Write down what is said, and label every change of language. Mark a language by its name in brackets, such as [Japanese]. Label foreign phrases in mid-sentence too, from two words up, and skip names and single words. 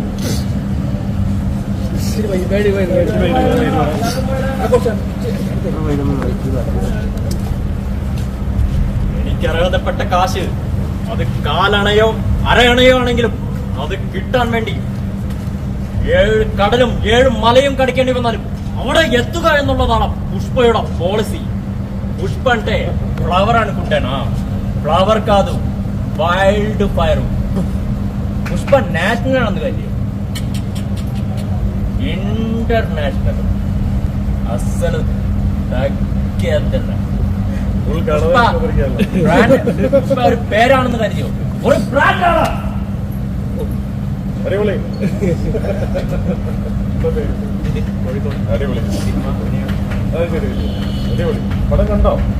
[Malayalam] എനിക്കറിയാതപ്പെട്ട കാശ് അത് കാലണയോ അരയണയോ ആണെങ്കിലും അത് കിട്ടാൻ വേണ്ടി 7 കടലും 7 മലയും കടിക്കേണ്ടി വന്നാലും അവിടെ എത്തുക എന്നുള്ളതാണ് പുഷ്പയുടെ പോളിസി. [Telugu] పుష్ప అంటే ఫ్లవర్ అనుకుంటానా? ఫ్లవర్ కాదు, [English] wild fire. [Telugu] పుష్ప నేషనల్ అందుకని ఇంటర్నేషనల్ అస్సలు తగ్గేద్దన్న. [Malayalam] പുഷ്പ ഒരു പേരാണെന്ന് കരുതിയോ? ഒരു ബ്രാൻഡാണ്. അടിപൊളി. പടം കണ്ടോ?